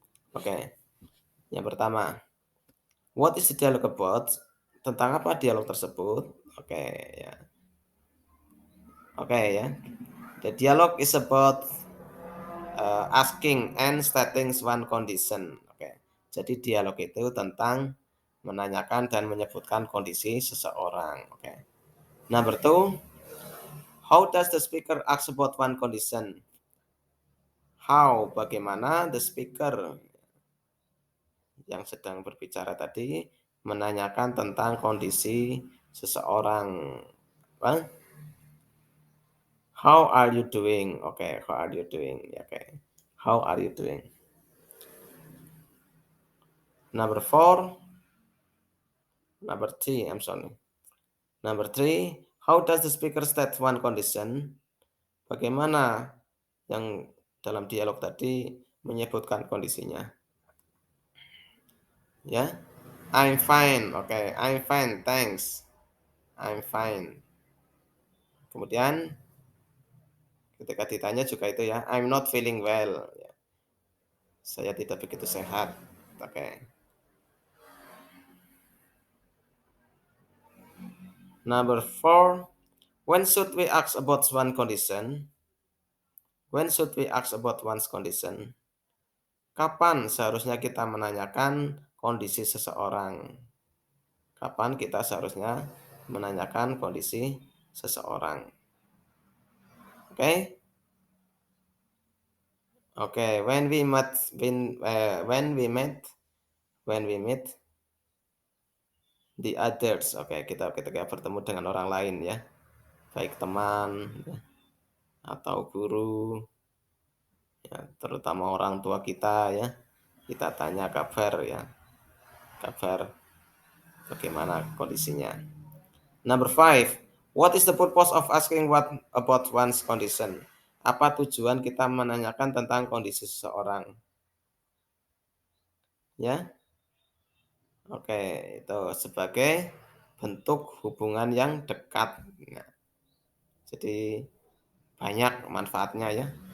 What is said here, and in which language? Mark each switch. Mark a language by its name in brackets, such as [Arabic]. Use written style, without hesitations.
[English] Oke, [Indonesian] yang pertama, [English] what is the dialogue about? [Indonesian] Tentang apa dialog tersebut? Oke, ya. Oke ya. [English] The dialogue is about asking and stating one condition. Oke. [Indonesian] Jadi dialog itu tentang menanyakan dan menyebutkan kondisi seseorang. Oke. [English] Number two, how does the speaker ask about one condition? [Indonesian] How, bagaimana [English] the speaker [Indonesian] yang sedang berbicara tadi menanyakan tentang kondisi seseorang. Apa? [English] How are you doing? Oke, how are you doing? Oke. How are you doing? Number four, number three, I'm sorry. Number three, how does the speaker state one condition? [Indonesian] Bagaimana yang dalam dialog tadi menyebutkan kondisinya? [English] Ya, I'm fine. Oke, I'm fine, thanks. I'm fine. [Indonesian] Kemudian ketika ditanya juga itu ya, [English] I'm not feeling well. [Indonesian] Ya, saya tidak begitu sehat. Oke. Number four, when should we ask about one condition? When should we ask about one's condition? Kapan seharusnya kita menanyakan kondisi seseorang? Kapan kita seharusnya menanyakan kondisi seseorang? Oke? [English] Oke, when we meet the others. [Indonesian] Oke, kita ketika bertemu dengan orang lain ya, baik teman ya, atau guru, ya, terutama orang tua kita ya, kita tanya kabar ya, kabar bagaimana kondisinya. [English] Number five, what is the purpose of asking what about one's condition? [Indonesian] Apa tujuan kita menanyakan tentang kondisi seseorang? Ya, oke, itu sebagai bentuk hubungan yang dekat. Nah, jadi banyak manfaatnya ya.